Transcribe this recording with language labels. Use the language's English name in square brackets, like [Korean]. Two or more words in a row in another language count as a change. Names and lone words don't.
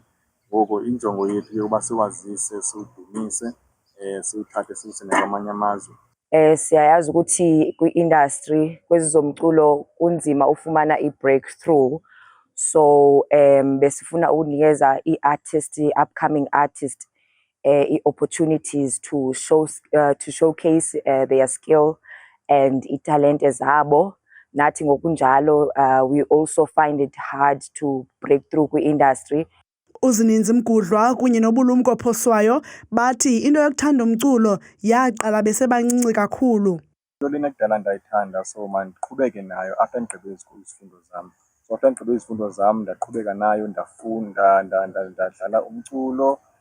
[Xhosa] Ngoko injongo yethu yokuba siwazise, siwudumise, siwuthathe siwuse nakwamanye amazwe. Siyayazi ukuthi kwi-industry kwezomculo kunzima ufumana i-breakthrough, so besifuna ukunikeza i-artist, [English] upcoming artist i-opportunities to showcase their skill and [Xhosa] italente zabo. Nathi ngokunjalo [English] we also find it hard to break through [Xhosa] kwi-industry. Uzininzi Mgudlwa kunye nobulumko ophoswayo bathi into yokuthanda umculo yaqala besebancinci kakhulu. Into lena kudala ndayithanda, so mandiqhubeke nayo after ndigqibe izifundo zam. [English] So after [Xhosa] ndigqibe izifundo zam ndaqhubeka nayo, ndafunda, ndadlala umculo.